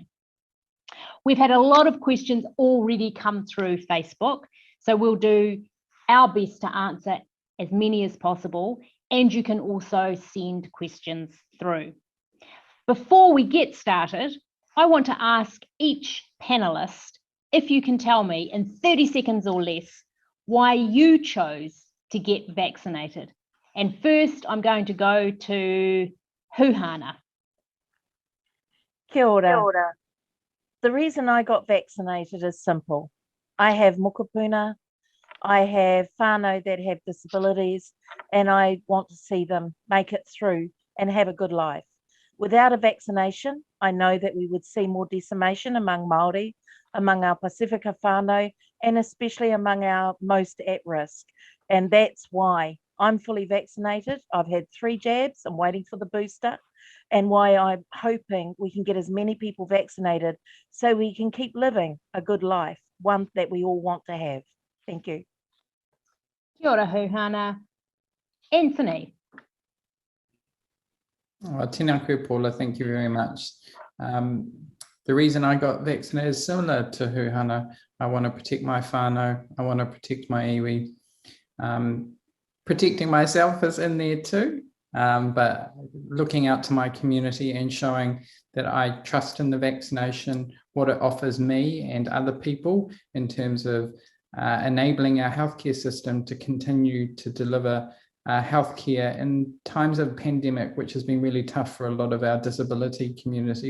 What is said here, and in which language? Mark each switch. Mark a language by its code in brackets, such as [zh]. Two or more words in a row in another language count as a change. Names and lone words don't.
[en] We've had a lot of questions already come through Facebook, so we'll do our best to answer as many as possible, and you can also send questions through. Before we get started, I want to ask each panelist if you can tell me in 30 seconds or less why you chose to get vaccinated. And first, I'm going to go to Huhana. [mi] Kia ora. Kia ora. [en] The reason I got vaccinated is simple. I have mokopuna, I have whānau that have disabilities, and I want to see them make it through and have a good life. Without a vaccination, I know that we would see more decimation among Māori, among our Pasifika whānau, and especially among our most at risk. And that's why I'm fully vaccinated. I've had 3 jabs. I'm waiting for the booster, and why I'm hoping we can get as many people vaccinated so we can keep living a good life, one that we all want to have. Thank you. [mi] Kia ora, Huhana. Anthony. Tēnā koe, Paula, [en] thank you very much. The reason I got vaccinated is similar to Huhana. I want to protect my whānau, I want to protect my iwi. Protecting myself is in there too, but looking out to my community and showing that I trust in the vaccination, what it offers me and other people in terms of enabling our healthcare system to continue to deliver healthcare in times of pandemic, which has been really tough for a lot of our disability community.